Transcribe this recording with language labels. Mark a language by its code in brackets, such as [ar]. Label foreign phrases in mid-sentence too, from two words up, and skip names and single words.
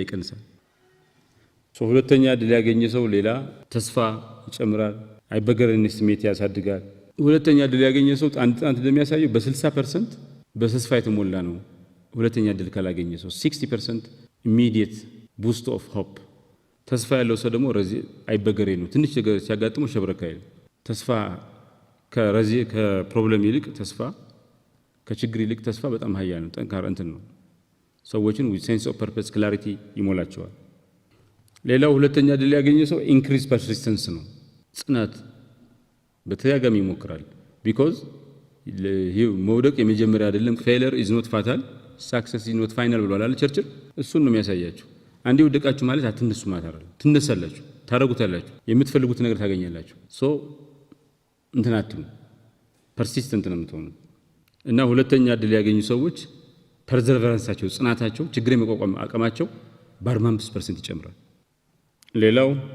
[am] ይቀንሳል። ሁለተኛ እድል ያገኘ ሰው ሌላ ተስፋ ይጨምራል፣ አይበገሬነት ስሜት ያሳድጋል። ሁለተኛ እድል ያገኘ ሰው አንድ ጥናት እንደሚያሳየው በ60% በተስፋ የተሞላ ነው። ሁለተኛ እድል ካላገኘ ሰው 60% [en] immediate boost of hope። [am] ተስፋ ያለው ሰው ደግሞ አይበገሬ ነው። ትንሽ ነገር ሲያጋጥመው ሸብረካ ይላል። ተስፋ ከፕሮብለም ይልቅ ተስፋ ከችግር ይልቅ ተስፋ በጣም ኃያል ነው። ጠንካራ እንትን ነው። ሰዎችን [en] with sense of purpose clarity [am] ይሞላቸዋል። ሌላው ሁለተኛ ድል ያገኘ ሰው increase persistence ነው። ጽናት በተደጋጋሚ ይሞክራል። because መውደቅ የመጀመሪያ አይደለም። [en] failure is not fatal, success is not final [am] ብሏል አይደል ቸርችል። እሱን ነው የሚያሳያችሁ። አንዴ ወደቃችሁ ማለት አትነሱ ማለት አይደለም። ትነሳላችሁ፣ ታረጉታላችሁ፣ የምትፈልጉት ነገር ታገኛላችሁ። ሶ እንትን አትሙ፣ ፐርሲስተንት ነው የምትሆኑ እና ሁለተኛ ድል ያገኙ ሰዎች ፐርዘርቨራንሳቸው ጽናታቸው፣ ችግር የመቋቋም አቅማቸው በ45% ይጨምራል። ሌላው